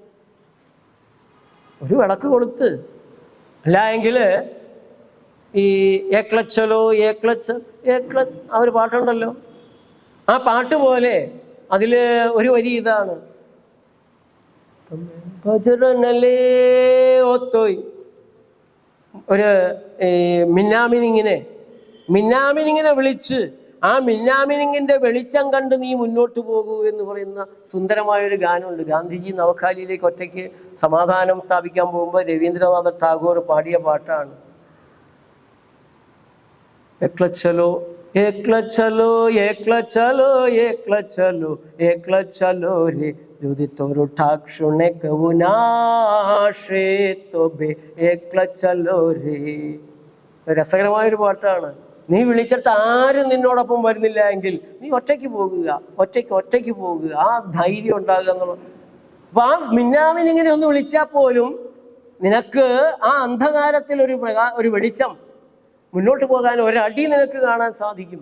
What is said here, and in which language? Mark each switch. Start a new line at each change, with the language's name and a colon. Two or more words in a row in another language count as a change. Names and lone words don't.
Malayalam: ഒരു വിളക്ക് കൊടുത്ത്, അല്ല എങ്കിൽ ഈ ഏക്ലച്ചലോ ഏക്ലച്ച് ആ ഒരു പാട്ടുണ്ടല്ലോ, ആ പാട്ട് പോലെ അതിൽ ഒരു വരി ഇതാണ്: ഒരു മിന്നാമിനിങ്ങിനെ വിളിച്ച് ആ മിന്നാമിനിങ്ങിൻ്റെ വെളിച്ചം കണ്ട് നീ മുന്നോട്ട് പോകൂ എന്ന് പറയുന്ന സുന്ദരമായൊരു ഗാനമുണ്ട്. ഗാന്ധിജി നവഖാലിയിലേക്ക് ഒറ്റയ്ക്ക് സമാധാനം സ്ഥാപിക്കാൻ പോകുമ്പോൾ രവീന്ദ്രനാഥ ടാഗോർ പാടിയ പാട്ടാണ്.
Bangla: একলা চলো একলা চলো একলা চলো একলা চলো একলা চলো রে যদি তোর ঠাক শুনে কেউ না আসে তবে একলা চলো রে.
Malayalam: രസകരമായൊരു പാട്ടാണ്. നീ വിളിച്ചിട്ട് ആരും നിന്നോടൊപ്പം വരുന്നില്ല എങ്കിൽ നീ ഒറ്റയ്ക്ക് പോകുക, ഒറ്റയ്ക്ക് പോകുക, ആ ധൈര്യം ഉണ്ടാകുക എന്നുള്ളത്. അപ്പൊ ആ മിന്നാമിനിങ്ങനെ ഒന്ന് വിളിച്ചാൽ പോലും നിനക്ക് ആ അന്ധകാരത്തിൽ ഒരു വെളിച്ചം, മുന്നോട്ട് പോകാൻ ഒരടി നിനക്ക് കാണാൻ സാധിക്കും.